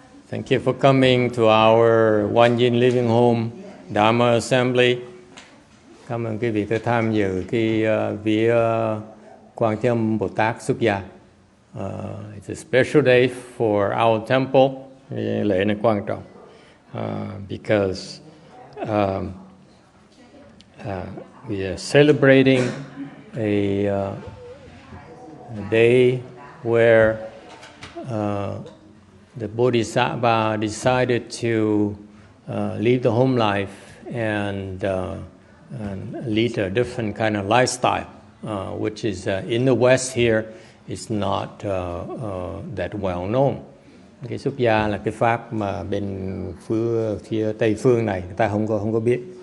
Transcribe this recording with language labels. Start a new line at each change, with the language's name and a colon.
English: Thank you for coming to our One Yin Living Home Dharma Assembly.
Vietnamese: Cảm ơn quý vị đã tham dự cái vía Quan Thế Âm Bồ Tát xuất gia.
English: It's a special day for our temple.
Vietnamese: Lễ này quan trọng
English: because we are celebrating a day where the Bodhisattva decided to leave the home life and lead a different kind of lifestyle, which is in the West here is not that well known.
Vietnamese: Cái xuất gia là cái pháp mà bên phía Tây phương này người ta không có biết.